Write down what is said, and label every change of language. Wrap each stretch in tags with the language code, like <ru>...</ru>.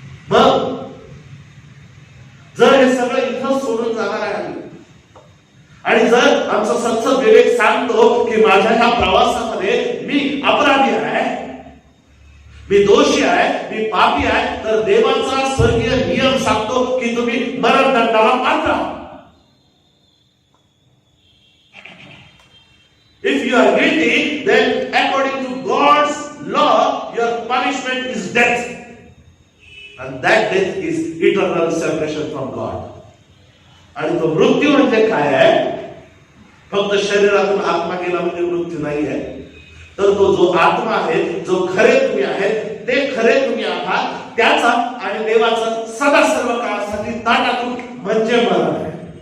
<mr>मग जर हे सगळं इथं सोडून जाणार आहे आणि जर आमचा सत्सत विवेक सांगतो की माझ्या ह्या प्रवासामध्ये मी अपराधी आहे, मी दोषी आहे, मी पापी आहे, तर देवाचा स्वर्गीय नियम सांगतो की तुम्ही मरणदंडाला पात्र आहात.</mr> <en>If you are guilty, then according to God's law, your punishment is death. And that death is eternal separation from God.</en> <mr>आणि तो मृत्यू म्हणजे काय आहे? फक्त शरीरातून आत्मा गेला म्हणजे मृत्यू नाही आहे. तर तो जो आत्मा आहे, जो खरे तुम्ही आहेत, ते खरे तुम्ही आहात, त्याचा आणि देवाचा सदा सर्व काळासाठी ताटातून म्हणजे मरण आहे.</mr>